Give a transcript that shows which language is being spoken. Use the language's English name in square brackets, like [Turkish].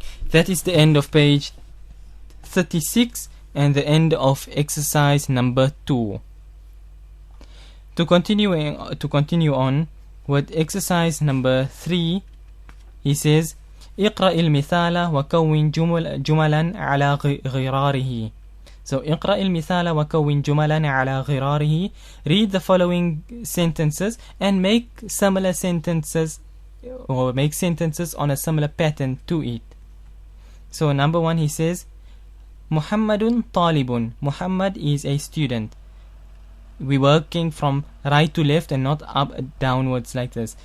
[English] That is the end of page 36 and the end of exercise number 2. To continue on with exercise number 3, he says [Arabic] اقرأ المثال وكون جملا على غراره. So اقرأ المثال وكون جملا على غراره. [English] Read the following sentences and make similar sentences, or make sentences on a similar pattern to it. So number 1, he says [Arabic] Muhammadun talibun. [English] Muhammad is a student. We're working from right to left and not up downwards like this.